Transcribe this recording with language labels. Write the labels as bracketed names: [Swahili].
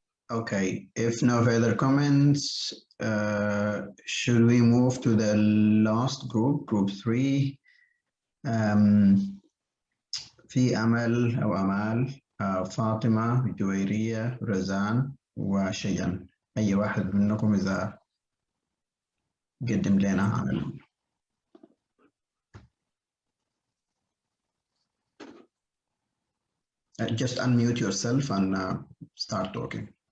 [English] Okay, if no further comments, should we move to the last group 3? [Arabic] في أمل أو أمال، فاطمة، جويرية، رزان، وشيئا. أي واحد منكم إذا قدم لنا [English] just unmute yourself and start talking.